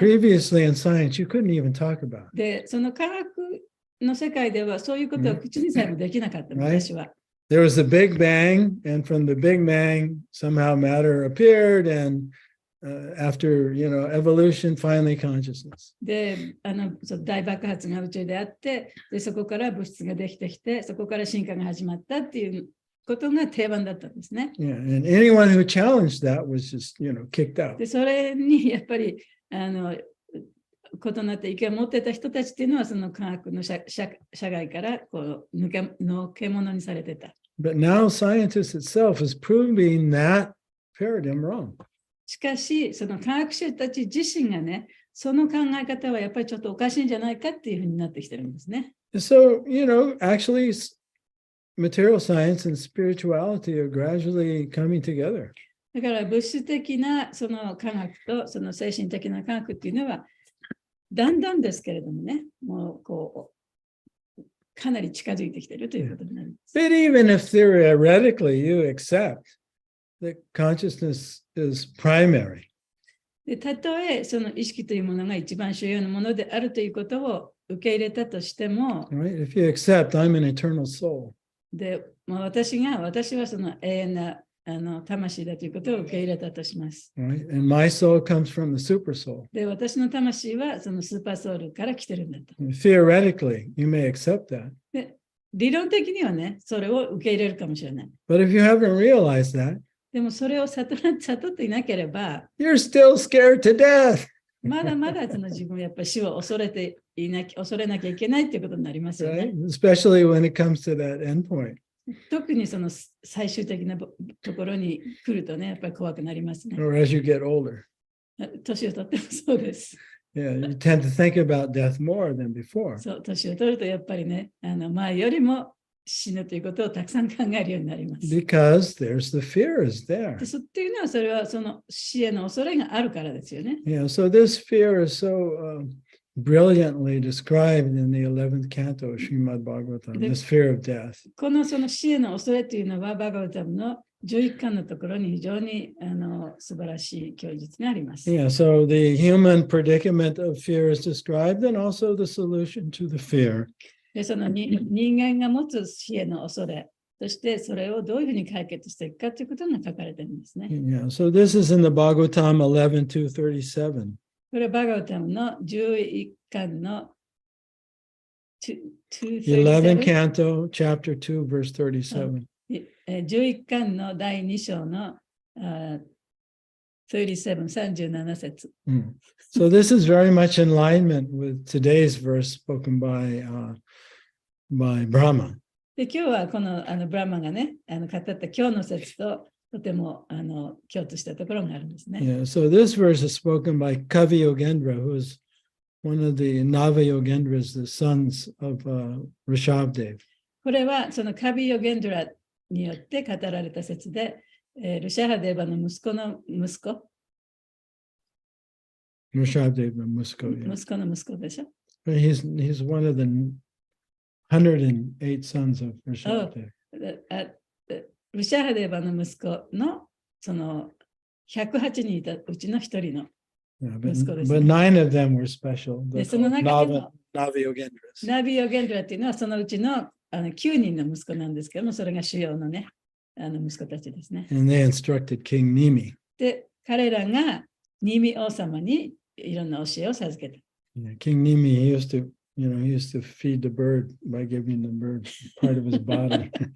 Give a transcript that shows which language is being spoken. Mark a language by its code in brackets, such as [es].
[en] Previously in science, you couldn't even talk about it. [ja] で、その科学の世界ではそういうことは口にさえもできなかった、昔は。 [en] There was the Big Bang, and from the Big Bang, somehow matter appeared, and after, evolution, finally consciousness. [ja] で、そう大爆発が宇宙であって、で、そこから物質ができてきて、そこから進化が始まったっていうことが定番だったんですね。 [en] Yeah, and anyone who challenged that was just, kicked out. [ja] で、それにやっぱり、異なって意見を持ってた人たちっていうのは、その科学の社外からこうのけ者にされてた。 [en] But now scientists itself is proving that paradigm wrong. [ja] しかし、その科学者たち自身がね、その考え方はやっぱりちょっとおかしいんじゃないかっていうふうになってきてるんですね。 [en] So, actually, material science and spirituality are gradually coming together. [ja] だから物質的なその科学とその精神的な科学っていうのは、だんだんですけれどもね、もうこう、かなり近づいてきているということになります。 [en] But even if theoretically you accept that consciousness is primary, [ja] でたとえその意識というものが一番主要なものであるということを受け入れたとしても、 [en] right? If you accept I'm an eternal soul, [ja] で私はその永遠な魂だということを受け入れたとします。 [en] right? And my soul comes from the super soul. [ja] で、私の魂はそのスーパーソウルから来てるんだと。 [en] Theoretically, you may accept that. [ja] で、理論的にはね、それを受け入れるかもしれない。 [en] But if you haven't realized that, [ja] でもそれを悟っていなければ、 [en] you're still scared to death. [ja] まだまだその自分はやっぱり死を恐れなきゃいけないということになりますよね。 [en] Right? Especially when it comes to that endpoint. [ja] 特にその最終的なところに来るとね、やっぱり怖くなりますね。 [en] Or as you get older. [ja] 年を取ってもそうです。 [en] Yeah, you tend to think about death more than before. [ja] そう、年を取るとやっぱりね、前よりも死ぬということをたくさん考えるようになります。 [en] Because there's the fear is there. [ja] っていうのはそれはその死への恐れがあるからですよね。 [en] Yeah, so this fear is so brilliantly described in the 11th canto of Srimad Bhagavatam, this fear of death. [ja] このその死への恐れというのはバガバタムの11巻のところに非常に素晴らしい供述があります。 [en] Yeah, so the human predicament of fear is described and also the solution to the fear. [ja] でその人間が持つ死への恐れ、そしてそれをどういうふうに解決していくかということが書かれているんですね。 [en] Yeah, so this is in the Bhagavatam 11:237. [ja] これはバガバタムの11巻の [en] 11 canto, chapter 2, verse 37. [ja] 11巻の第2章の37節。 [en] So this is very much in alignment with today's verse spoken by Brahma. [ja] で今日はこのブラマがね、語った今日の説ととても共通したところがあるんですね。 [en] Yeah, so this verse is spoken by Kavi Yogendra, who is one of the Nava Yogendras, the sons of Rishabdev. [ja] これはそのカビヨゲンドラによって語られた説で、ルシャハデーバの息子の息子。 [en] Rishabdev, the Musko, yeah. [ja] 息子の息子でしょ。 [en] He's one of the 108 sons of Rishabhadev. [ja] ルシャハデーバの息子のその108人いたうちの一人の [en] Yeah, Let's but 9 of them were special. They're [ja] でその [en] called [ja] 中でも [en] Navi Yogendras. [ja] ナビオ・ゲンドラっていうのはそのうちの9人の息子なんですけども、それが主要のね、息子たちですね。 [en] And they instructed King Nimi. [ja] で、彼らがニミ王様にいろんな教えを授けた。 [en] Yeah, King Nimi, he used to feed the bird by giving the bird part of his body.